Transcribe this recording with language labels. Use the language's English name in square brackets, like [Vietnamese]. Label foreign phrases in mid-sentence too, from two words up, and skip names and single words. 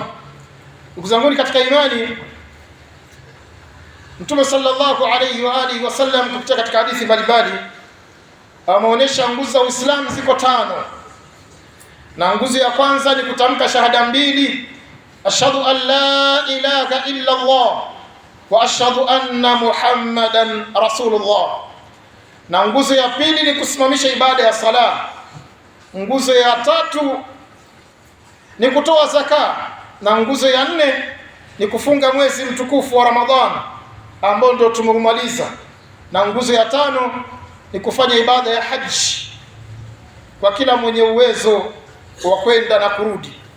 [Swahili] Ndugu zangu katika imani, Mtume [Arabic] صلى الله عليه وعلى آله وسلم [Swahili] kupitia katika hadithi mbalimbali ameonyesha nguzo za Uislamu ziko tano. Na nguzo ya kwanza ni kutamka shahada mbili, [Arabic] أشهد أن لا إله إلا الله وأشهد أن محمدا رسول الله. [Swahili] Na nguzo ya pili ni kusimamisha ibada ya sala. Nguzo ya tatu ni kutoa zaka, na nguzo ya nne ni kufunga mwezi mtukufu wa Ramadhani ambao ndio tumeumaliza, na nguzo ya tano ni kufanya ibada ya haji kwa kila mwenye uwezo wa kwenda na kurudi.